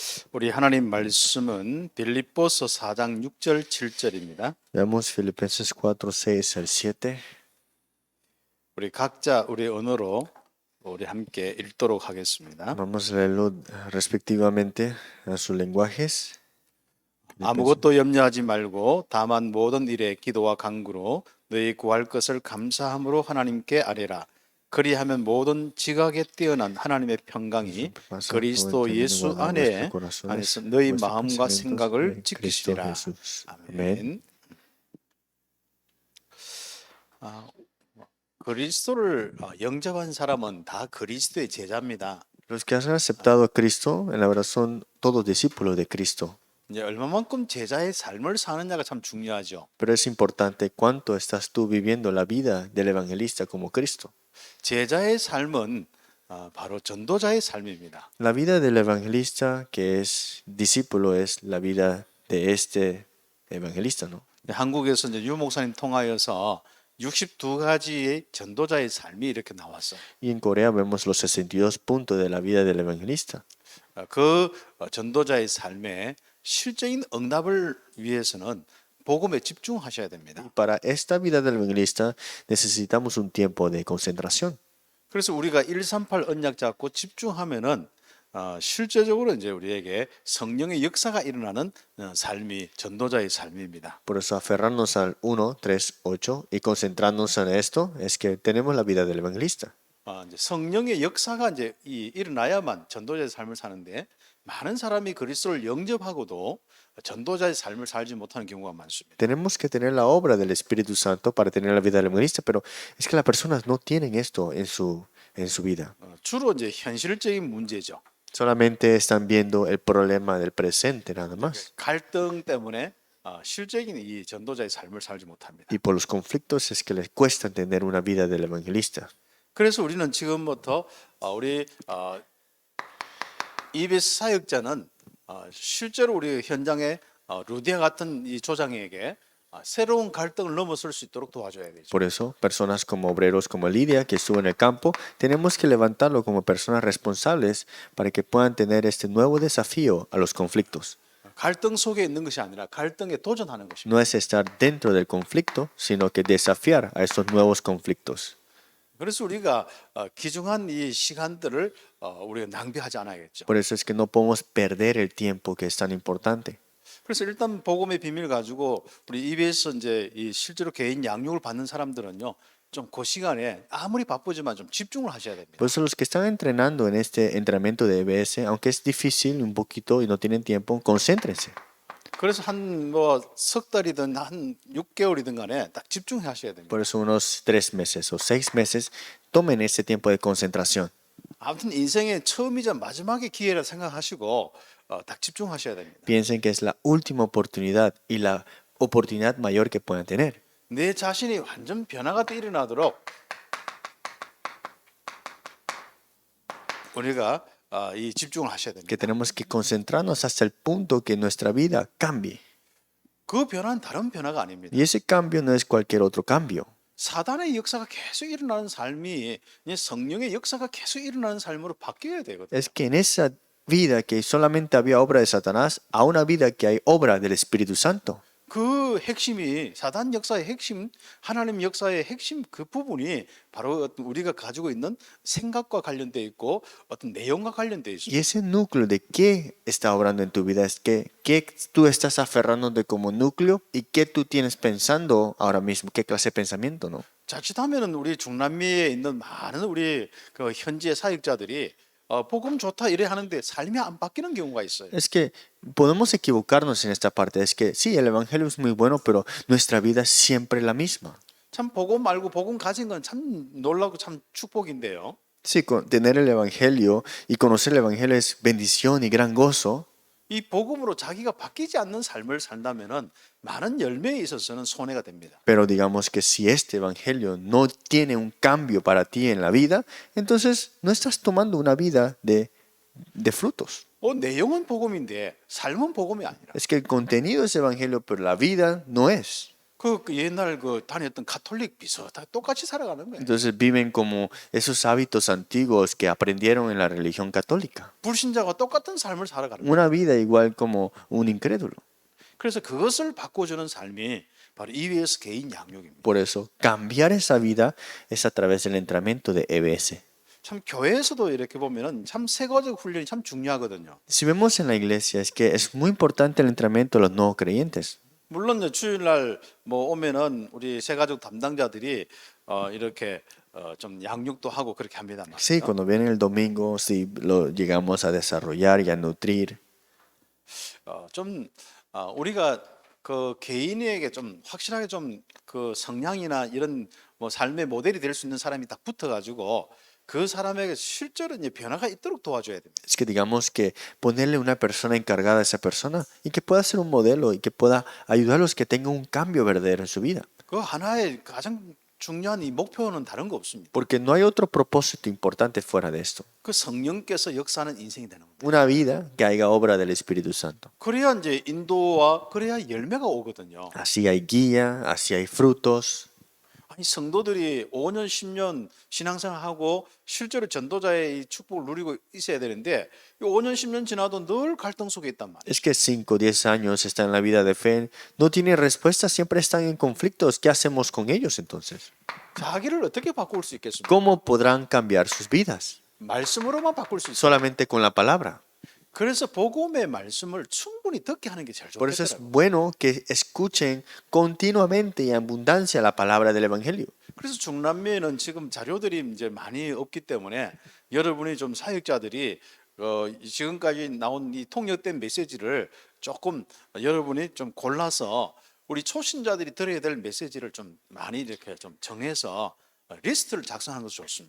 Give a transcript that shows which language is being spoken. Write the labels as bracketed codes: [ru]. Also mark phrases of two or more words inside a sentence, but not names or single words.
[ko] 우리 하나님 말씀은 빌립보서 4장 6절 7절입니다. [es] Veamos Filipenses 4, 6 al 7. [ko] 우리 각자 우리 언어로 우리 함께 읽도록 하겠습니다. [es] Vamos a leerlo respectivamente a sus lenguajes. [ko] 아무것도 염려하지 말고 다만 모든 일에 기도와 간구로 너희 구할 것을 감사함으로 하나님께 아뢰라. 그리하면 모든 지각에 뛰어난 하나님의 평강이 그리스도 예수 안에서 너희 마음과 생각을 지키시리라. 아멘. 그리스도를 영접한 사람은 다 그리스도의 제자입니다. [es] Los que han aceptado a Cristo, en la verdad son todos discípulos de Cristo. [ko] 이제 얼마만큼 제자의 삶을 사느냐가 참 중요하죠. [es] Pero es importante cuánto estás tú viviendo la vida del evangelista como Cristo. [ko] 제자의 삶은 바로 전도자의 삶입니다. [es] La vida del evangelista que es discípulo es la vida de este evangelista, ¿no? [ko] 한국에서 이제 유 목사님 통하여서 62가지의 전도자의 삶이 이렇게 나왔어요. [es] Y en Corea vemos los 62 puntos de la vida del evangelista. [ko] 그 전도자의 삶에 실적인 응답을 위해서는 복음에 집중하셔야 됩니다. [es] Para esta vida del evangelista necesitamos un tiempo de concentración. [ko] 그래서 우리가 138 언약 잡고 집중하면은 실제적으로 이제 우리에게 성령의 역사가 일어나는 삶이 전도자의 삶입니다. [es] Por eso aferrarnos al 1, 3, 8 y concentrarnos en esto es que tenemos la vida del evangelista. [ko] 이제 성령의 역사가 이제 일어나야만 전도자의 삶을 사는데 많은 사람이 그리스도를 영접하고도 전도자의 삶을 살지 못하는 경우가 많습니다. [es] Tenemos que tener la obra del Espíritu Santo para tener la vida del evangelista, pero es que las personas no tienen esto en su vida. [ko] 주로 이제 현실적인 문제죠. [es] Solamente están viendo el problema del presente nada más. [ko] 갈등 때문에 실적인 이 전도자의 삶을 살지 못합니다. [es] Y por los conflictos es que les cuesta entender una vida del evangelista. [ko] 그래서 우리는 지금부터 우리 EBS 사역자는 실제로 우리 현장에 루디아 같은 이 조장에게 새로운 갈등을 넘어설 수 있도록 도와줘야 되죠. [es] Por eso, personas como obreros como Lidia, que estuvo en el campo, tenemos que levantarlo como personas responsables para que puedan tener este nuevo desafío a los conflictos. [ko] 갈등 속에 있는 것이 아니라 갈등에 도전하는 것입니다. [es] No es estar dentro del conflicto, sino que desafiar a estos nuevos conflictos. [ko] 그래서 우리가 귀중한 이 시간들을 우리가 낭비하지 않아야겠죠. [es] Por eso es que no podemos perder el tiempo que es tan importante. [ko] 그래서 일단 복음의 비밀 가지고 우리 EBS 이제 이 실제로 개인 양육을 받는 사람들은요, 좀 그 시간에 아무리 바쁘지만 좀 집중을 하셔야 됩니다. [es] Por eso los que están entrenando en este entrenamiento de EBS, aunque es difícil un poquito y no tienen tiempo, concéntrense. [ko] 그래서 한 뭐 석 달이든 한 6개월이든 간에 딱 집중하셔야 됩니다. [es] Por eso unos 3 meses o 6 meses tomen ese tiempo de concentración. [ko] 아무튼 인생의 처음이자 마지막의 기회라 생각하시고 딱 집중하셔야 됩니다. [es] Piensen que es la última oportunidad y la oportunidad mayor que puedan tener. [ko] 내 자신이 완전 변화가 일어나도록 우리가 이 집중을 하셔야 됩니다. [es] Que tenemos que concentrarnos hasta el punto que nuestra vida cambie. [ko] 그 변화는 다른 변화가 아닙니다. [es] Y ese cambio no es cualquier otro cambio. [ko] 사단의 역사가 계속 일어나는 삶이 이제 성령의 역사가 계속 일어나는 삶으로 바뀌어야 되거든요. [es] Es que en esa vida que solamente había obra de Satanás, a una vida que hay obra del Espíritu Santo. [ko] 그 핵심이 사단 역사의 핵심, 하나님 역사의 핵심 그 부분이 바로 어떤 우리가 가지고 있는 생각과 관련돼 있고 어떤 내용과 관련돼 [es] Y [ko] 있습니다. [es] ese núcleo de qué está obrando en tu vida es que qué tú estás aferrándote como núcleo y qué tú tienes pensando ahora mismo, qué clase de pensamiento, ¿no? [ko] 자칫하면은 우리 중남미에 있는 많은 우리 그 현지의 사역자들이 복음 좋다 이래 하는데 삶이 안 바뀌는 경우가 있어요. [es] Es que podemos equivocarnos en esta parte, es que sí, el Evangelio es muy bueno, pero nuestra vida es siempre la misma. [ko] 참 복음 알고 복음 가진 건 참 놀라고 참 축복인데요. [es] Sí, tener el Evangelio y conocer el Evangelio es bendición y gran gozo, [ko] 이 복음으로 자기가 바뀌지 않는 삶을 산다면은 많은 열매에 있어서는 손해가 됩니다. [es] pero digamos que si este Evangelio no tiene un cambio para ti en la vida, entonces no estás tomando una vida de frutos. [ko] 내용은 복음인데 삶은 복음이 아니라. [es] Es que el contenido es Evangelio, pero la vida no es. [ko] 그 옛날 그 다녔던 가톨릭 비슷하게 똑같이 살아가는 거예요. [es] Entonces viven como esos hábitos antiguos que aprendieron en la religión católica. [ko] 불신자가 똑같은 삶을 살아가는 거예요. [es] Una vida igual como un incrédulo. [ko] 그래서 그것을 바꿔주는 삶이 바로 EBS 개인 양육입니다. [es] Por eso, cambiar esa vida es a través del entrenamiento de EBS. [ko] 참 교회에서도 이렇게 보면은 참 세거적 훈련이 참 중요하거든요. [es] Si vemos en la iglesia, es que es muy importante el entrenamiento de los nuevos creyentes. [ko] 물론 이제 주일날 뭐 오면은 우리 세가족 담당자들이 이렇게 좀 양육도 하고 그렇게 합니다. [es] Sí, cuando viene el domingo, sí lo llegamos a desarrollar y a nutrir. [ko] 좀 우리가 그 개인에게 좀 확실하게 좀 그 성향이나 이런 뭐 삶의 모델이 될 수 있는 사람이 딱 붙어가지고 그 사람에게 실제로 이제 변화가 있도록 도와줘야 됩니다. [es] Es que digamos que ponerle una persona encargada a esa persona y que pueda ser un modelo y que pueda ayudarlos que tengan un cambio verdadero en su vida. [ko] 그 하나의 가장 중요한 이 목표는 다른 거 없습니다. [es] Porque no hay otro propósito importante fuera de esto. [ko] 그 성령께서 역사하는 인생이 되는 겁니다. [es] Una vida que haga obra del Espíritu Santo. [ko] 그래야 이제 인도와 그래야 열매가 오거든요. [es] Así hay guía, así hay frutos. [ko] 아니 성도들이 5년, 10년 신앙생활하고 실제로 전도자의 이 축복을 누리고 있어야 되는데 이 5년, 10년 지나도 늘 갈등 속에 있단 말이에요. [es] Es que 5, 10 años están en la vida de fe, no tienen respuesta, siempre están en conflictos. ¿Qué hacemos con ellos entonces? [ko] 자기를 어떻게 바꿀 수 있겠습니까? [es] ¿Cómo podrán cambiar sus vidas? [ko] 말씀으로만 바꿀 수 있어요. [es] Solamente con la palabra. [ko] 그래서 복음의 말씀을 충분히 듣게 하는 게 제일 [es] Por eso es [ko] 좋겠더라고요. [es] bueno que escuchen continuamente y en abundancia la palabra del Evangelio. [ko] 그래서 중남미에는 지금 자료들이 이제 많이 없기 때문에 여러분이 좀 사역자들이 지금까지 나온 이 통역된 메시지를 조금 여러분이 좀 골라서 우리 초신자들이 들어야 될 메시지를 좀 많이 이렇게 좀 정해서 리스트를 작성하는 것이 좋습니다.